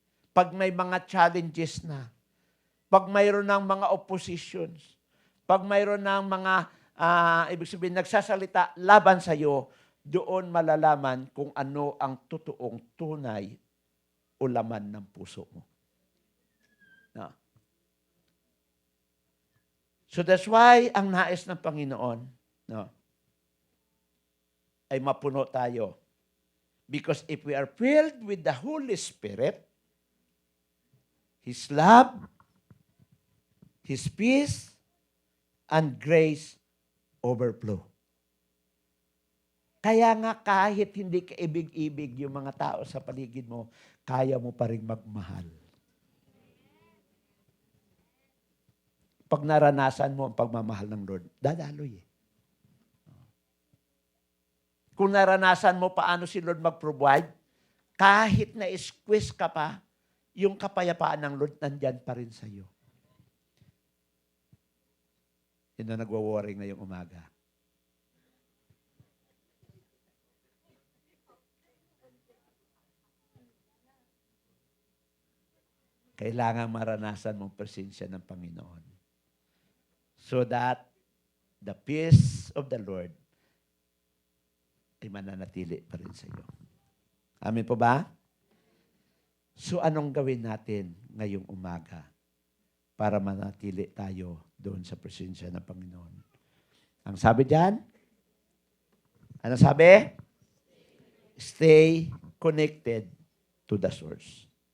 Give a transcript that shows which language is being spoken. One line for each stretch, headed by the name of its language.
Filipino: Pag may mga challenges na, pag mayroon ng mga oppositions, pag mayroon ng mga, ibig sabihin, nagsasalita laban sa iyo, doon malalaman kung ano ang totoong tunay o laman ng puso mo. No.
English: So that's why
Filipino: ang nais ng Panginoon, no, ay mapuno tayo.
English: Because if we are filled with the Holy Spirit, His love, His peace, and grace overflow.
Filipino: Kaya nga kahit hindi ka ibig-ibig yung mga tao sa paligid mo, kaya mo pa rin magmahal. Pag naranasan mo ang pagmamahal ng Lord, dadaloy eh. Kung naranasan mo paano si Lord mag-provide, kahit na squeeze ka pa, yung kapayapaan ng Lord nandyan pa rin sa iyo. Yun na nagwa-worrying na yung umaga. kailangan maranasan mong presensya ng Panginoon.
English: So that the peace of the Lord
Filipino: ay mananatili pa rin sa iyo. Amen po ba? So anong gawin natin ngayong umaga para manatili tayo doon sa presensya ng Panginoon? Ang sabi diyan, ano sabi?
English: Stay connected to the source.